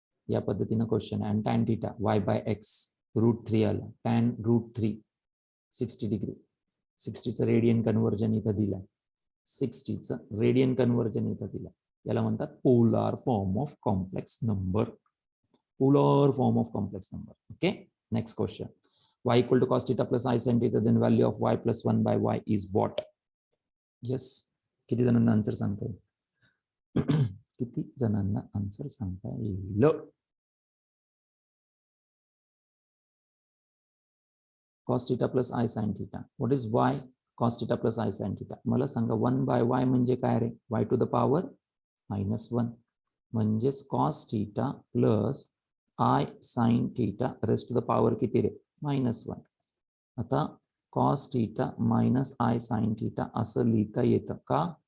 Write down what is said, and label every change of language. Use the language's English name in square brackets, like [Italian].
[Marathi] या पद्धतीने क्वेश्चन आहे. आणि tan θ y/x √3 आला. tan √3 60 degree. 60चं रेडियन कन्व्हर्जन इथं दिलं. 60चं रेडियन कन्व्हर्जन इथं दिलं. याला म्हणतात polar form of complex number. Polar form of complex number. Okay, next question. [English] y equal to cos θ plus i sin θ, then value of y plus 1/y is what? Yes. [Marathi] किती जणांना answer सांगता येईल? किती जणांना आन्सर सांगता येईल? [English] cos θ plus i sin θ. What is y? cos θ plus i sin θ. [Marathi] मला सांगा 1/y म्हणजे काय रे? y टू द पॉवर -1 म्हणजेच cos θ plus i sin θ rest to the power किती रे? [English] -1. [Marathi] आता cos θ मायनस i sin θ असं लिहिता येतं का?